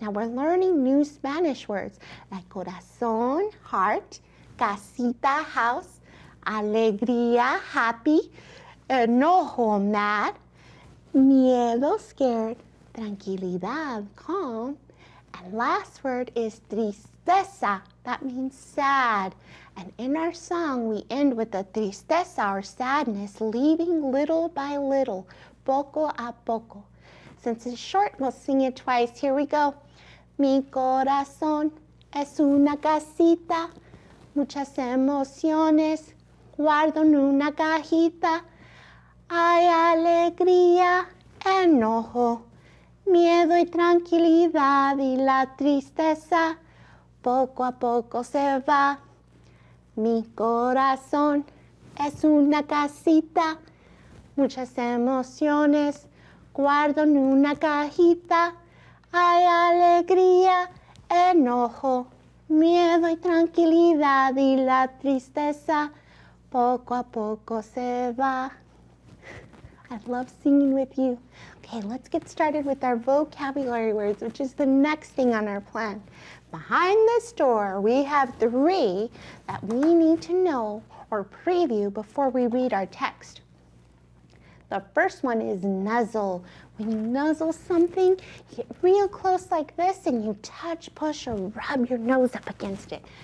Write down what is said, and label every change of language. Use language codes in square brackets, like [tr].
[en] Now we're learning new Spanish words like corazón, heart, casita, house, alegría, happy, enojo, mad, miedo, scared, tranquilidad, calm, and last word is tristeza. That means sad. And in our song, we end with the tristeza, or sadness, leaving little by little, [es] poco a poco. [en] Since it's short, we'll sing it twice. Here we go. [es] Mi corazón es una casita, muchas emociones, guardo en una cajita. Hay alegría, enojo, miedo y tranquilidad, y la tristeza poco a poco se va. Mi corazón es una casita, muchas emociones, guardo en una cajita. Hay alegría, enojo, miedo y tranquilidad, y la tristeza poco a poco se va. [en] I love singing with you. Okay, let's get started with our vocabulary words, which is the next thing on our plan. Behind this door, we have 3 that we need to know or preview before we read our text. The first one is nuzzle. When you nuzzle something, you get real close like this and you touch, push, or rub your nose up against it.